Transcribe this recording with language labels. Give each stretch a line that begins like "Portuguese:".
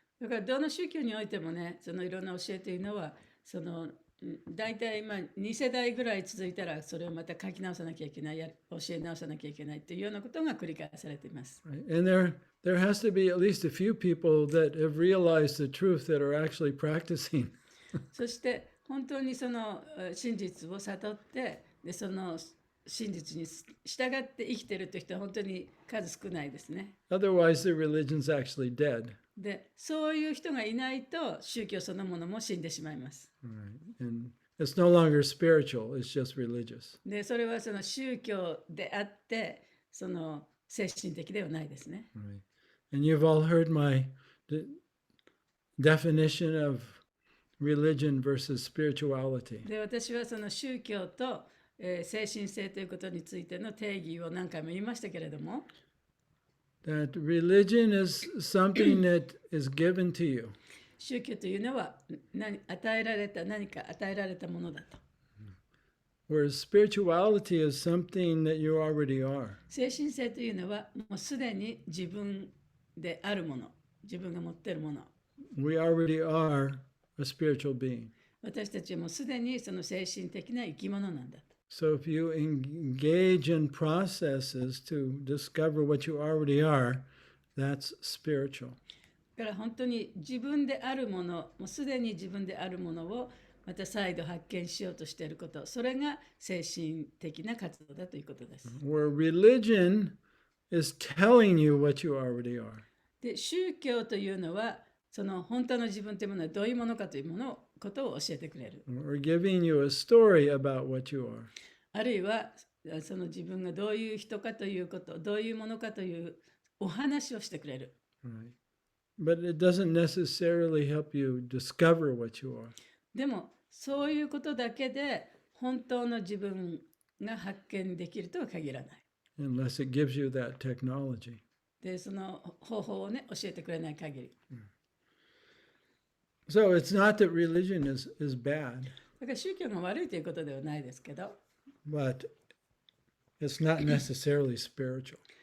Japanese: だからどの宗教においてもね、そのいろんな教えというのは、その大体今2世代ぐらい続いたらそれをまた書き直さなきゃいけない、教え直さなきゃいけないというようなことが繰り返されています。
English: Right? And there has to be at least a few people that have realized the truth that are actually practicing.
Japanese: そして本当にその真実を悟って、でその真実に従って生きているという人は本当に数少ないですね。
English: Otherwise, the religion's actually dead.
Japanese: で、そういう人がいないと宗教そのものも死んでしまいます。
English: Right. And it's no longer spiritual, it's just religious.
Japanese: で、それはその宗教であって、その精神的ではないですね。
English: Right. And you've all heard my definition of religion versus spirituality.
Japanese: で、私はその宗教と、精神性ということについての定義を何回も言いましたけれども、
English: That religion is something that is given to you.
Japanese: 宗教というのは何か与えられたものだと。
English: Whereas spirituality is something that you already are.
Japanese: 精神性というのはもうすでに自分であるもの、自分が持っているもの。
English: We already are a spiritual being.
Japanese: 私たちはもうすでにその精神的な生き物なんだと。
English: So if you engage in processes to discover what you already are, that's spiritual.
Japanese: だから本当に自分であるもの、もうすでに自分であるものをまた再度発見しようとしていること、それが精神的な活動だということです。
English: Where religion is telling you what you already are.
Japanese: で、宗教というのは、その本当の自分というものはどういうものかということを教えてくれる。
English: Or giving you a story about what you are.
Japanese: あるいは、その自分がどういう人かということ、どういうものかというお話をしてくれる。
English: Right. But it doesn't necessarily help you discover what you are.
Japanese: でも、そういうことだけで本当の自分が発見できるとは限らない。
English: Unless it gives you that technology.
Japanese: で、その方法をね、教えてくれない限り。
English: So it's not that religion is bad,
Japanese: だから宗教が悪いということではないですけど、
English: but it's not necessarily spiritual.